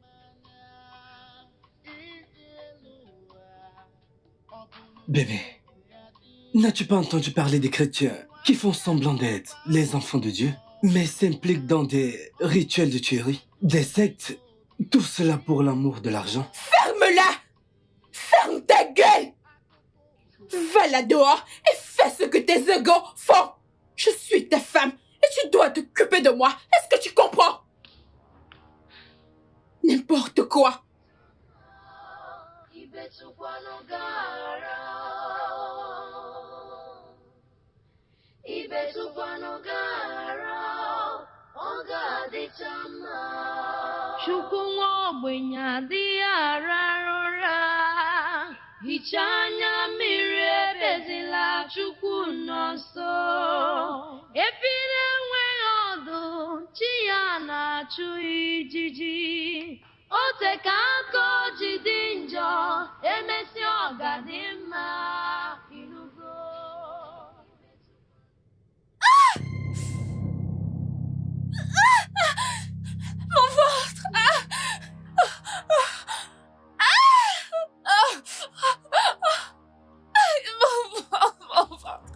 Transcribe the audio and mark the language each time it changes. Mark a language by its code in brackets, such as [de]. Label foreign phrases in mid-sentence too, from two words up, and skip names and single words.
[fr] Bébé, n'as-tu pas entendu parler des chrétiens qui font semblant d'être les enfants de Dieu, mais s'impliquent dans des rituels de tuerie, des sectes, tout cela pour l'amour de l'argent? Ferme-la! Ferme ta gueule! Va là dehors et fais ce que tes égaux font! Je suis ta femme et tu dois t'occuper de moi. Est-ce que tu comprends? N'importe quoi. [ig] Chukwu nwa ogbenye adịghị arara ụra, hichaa anya mmiri ebezila Chukwu nọ nso. Efi na-enweghị ọdụ, chi ya na-achụ ijiji. O teka aka o ji dị njọ, emesịa ọ ga-adị mma. Ịnụgo? [fr] Mon ventre! Mon ventre!